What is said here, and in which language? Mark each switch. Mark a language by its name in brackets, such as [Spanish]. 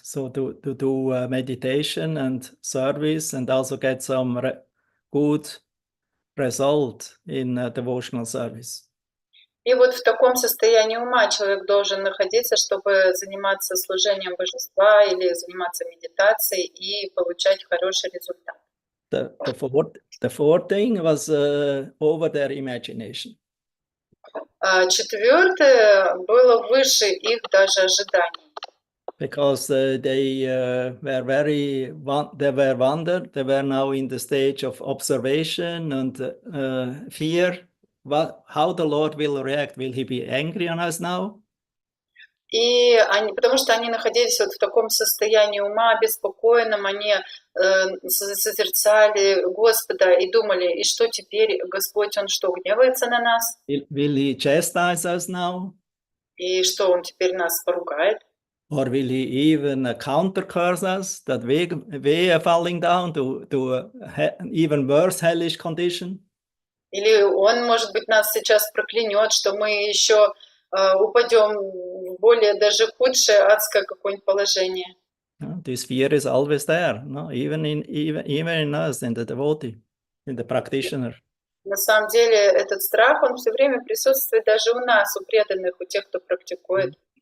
[English] So to do meditation and service, and also get some good result in devotional service. [Russian] И вот в таком состоянии ума человек должен находиться, чтобы заниматься служением божества или заниматься медитацией и получать хороший результат. [English] The fourth thing was over their imagination. [Russian] Четвертое было выше их даже ожиданий. [English] Because they were wondered. They were now in the stage of observation and fear. How the Lord will react? Will he be angry on us now? [Russian] Потому что они находились вот в таком состоянии ума, беспокойном, они созерцали Господа и думали, и что теперь, Господь, Он что, гневается на нас? [English] Will he chastise us now? [Russian] И что, Он теперь нас поругает? [English] Or will he even counter-curse us, that we are falling down to an even worse hellish condition? [Russian] Или Он, может быть, нас сейчас проклянет, что мы еще упадем в более даже худшее адское какое-нибудь положение. [English] This fear is always there, no? Even in us, in the devotee, in the practitioner. [Russian] На самом деле этот страх, он все время присутствует даже у нас, у преданных, у тех, кто практикует.